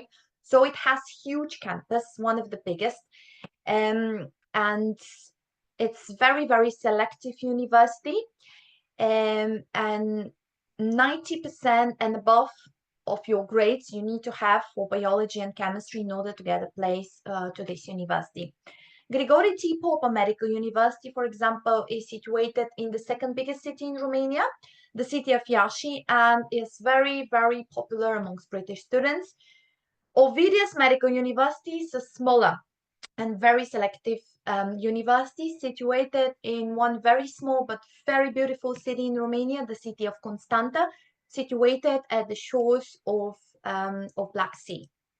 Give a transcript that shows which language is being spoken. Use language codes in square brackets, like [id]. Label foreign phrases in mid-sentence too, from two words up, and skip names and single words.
[en] So it has huge campus, one of the biggest, and it's very, very selective university, and 90% and above of your grades you need to have for biology and chemistry in order to get a place to this university. Grigore T. Popa Medical University, for example, is situated in the second biggest city in Romania, the city of Iași, and is very, very popular amongst British students. Ovidius Medical University is a smaller and very selective university situated in one very small but very beautiful city in Romania, the city of Constanta, situated at the shores of Black Sea.